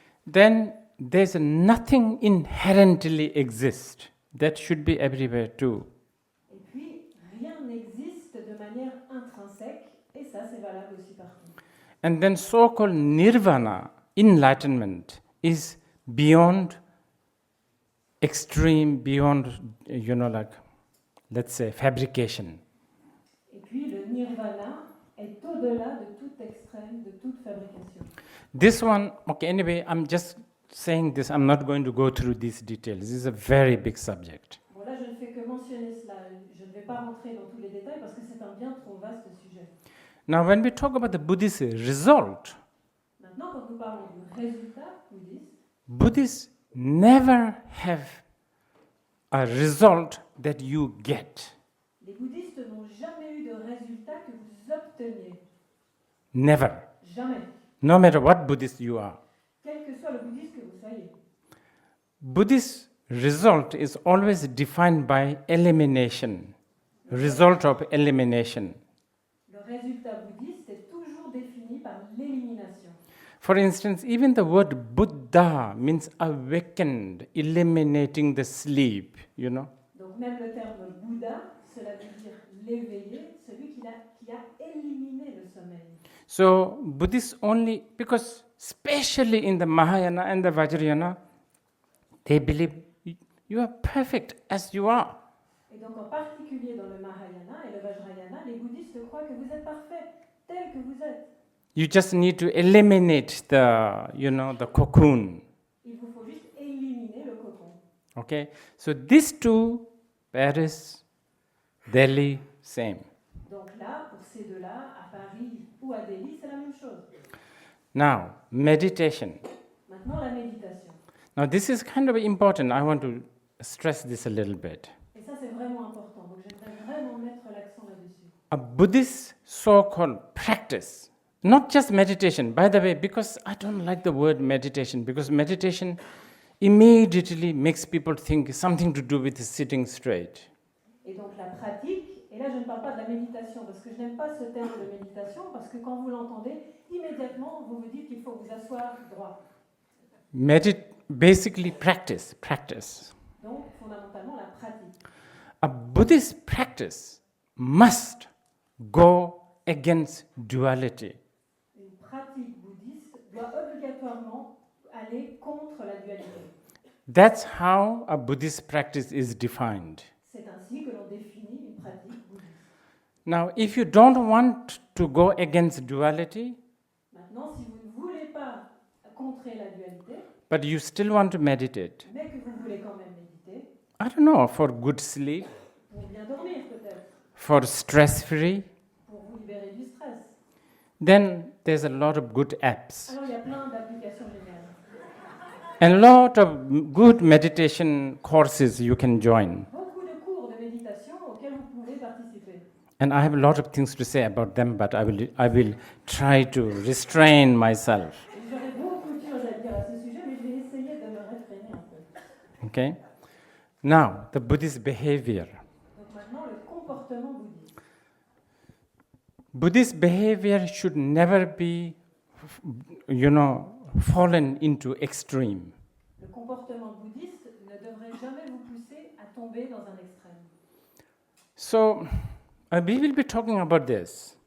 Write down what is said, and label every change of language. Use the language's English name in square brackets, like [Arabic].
[English] Then there's nothing inherently exists. That should be everywhere too. [French] Et puis, rien n'existe de manière intrinsèque. Et ça, c'est valable aussi partout. [English] And then so-called nirvana, enlightenment, is beyond extreme, beyond, like, let's say, fabrication. [French] Et puis le nirvana est au-delà de tout extrême, de toute fabrication. [English] This one, okay, anyway, I'm just saying this, I'm not going to go through these details. This is a very big subject. [French] Bon, là, je ne fais que mentionner cela. Je ne vais pas rentrer dans tous les détails parce que c'est un bien trop vaste sujet. [English] Now, when we talk about the Buddhist result, [French] Maintenant, quand nous parlons du résultat bouddhiste, [English] Buddhists never have a result that you get. [French] les bouddhistes n'ont jamais eu de résultat que vous obteniez. [English] Never. [French] Jamais. [English] No matter what Buddhist you are. [French] Quel que soit le bouddhiste que vous soyez. [English] Buddhist result is always defined by elimination. Result of elimination. [French] Le résultat bouddhiste est toujours défini par l'élimination. [English] For instance, even the word Buddha means awakened, eliminating the sleep, [French] Donc même le terme Bouddha, cela veut dire l'éveillé, celui qui a éliminé le sommeil. [English] So Buddhists only, because especially in the Mahayana and the Vajrayana, they believe you are perfect as you are. [French] Et donc en particulier dans le Mahayana et le Vajrayana, les bouddhistes croient que vous êtes parfait, tel que vous êtes. [English] You just need to eliminate the cocoon. [French] Il vous faut juste éliminer le cocon. [English] Okay? So these two, Paris, Delhi, same. [French] Donc là, pour ces deux-là, à Paris ou à Delhi, c'est la même chose. [English] Now, meditation. [French] Maintenant, la méditation. [English] Now, this is kind of important. I want to stress this a little bit. [French] Et ça, c'est vraiment important. Donc j'aimerais vraiment mettre l'accent là-dessus. [English] A Buddhist so-called practice, not just meditation, by the way, because I don't like the word meditation, because meditation immediately makes people think something to do with sitting straight. [French] Et donc la pratique, et là je ne parle pas de la méditation, parce que je n'aime pas ce terme de méditation, parce que quand vous l'entendez, immédiatement vous vous dites qu'il faut vous asseoir droit. [English] Basically practice. [French] Donc fondamentalement la pratique. [English] A Buddhist practice must go against duality. [French] Une pratique bouddhiste doit obligatoirement aller contre la dualité. [English] That's how a Buddhist practice is defined. [French] C'est ainsi que l'on définit une pratique bouddhiste. [English] Now, if you don't want to go against duality, [French] Maintenant, si vous ne voulez pas contrer la dualité, [English] but you still want to meditate, [French] mais que vous voulez quand même méditer, [English] I don't know, for good sleep, [French] pour bien dormir peut-être, [English] for stress-free, [French] pour vous libérer du stress. [English] then there's a lot of good apps. [French] Alors il y a plein d'applications géniales. [English] And a lot of good meditation courses you can join. [French] Beaucoup de cours de méditation auxquels vous pouvez participer. [English] And I have a lot of things to say about them, but I will try to restrain myself. [French] Et j'aurais beaucoup de choses à dire à ce sujet, mais je vais essayer de me réfréner un peu. [English] Okay? Now, the Buddhist behavior. [French] Donc maintenant, le comportement bouddhiste. [English] Buddhist behavior should never be, fallen into extreme. [French] Le comportement bouddhiste ne devrait jamais vous pousser à tomber dans un extrême. [English] So, we will be talking about this